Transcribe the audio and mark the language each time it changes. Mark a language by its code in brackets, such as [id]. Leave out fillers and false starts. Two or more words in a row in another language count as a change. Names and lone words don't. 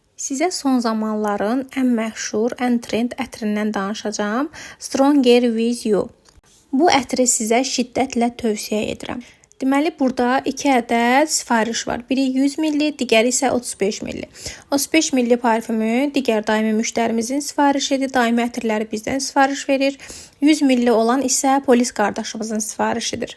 [az] Sizə son zamanların ən məşhur, ən trend ətrindən danışacağam. Stronger with you. Bu ətri sizə şiddətlə tövsiyə edirəm. Deməli, burada 2 ədəd sifariş var. Biri 100 ml, digəri isə 35 ml. 35 ml parfümü digər daimi müştərimizin sifarişidir. Daimi ətirləri bizdən sifariş verir. 100 ml olan isə polis qardaşımızın sifarişidir.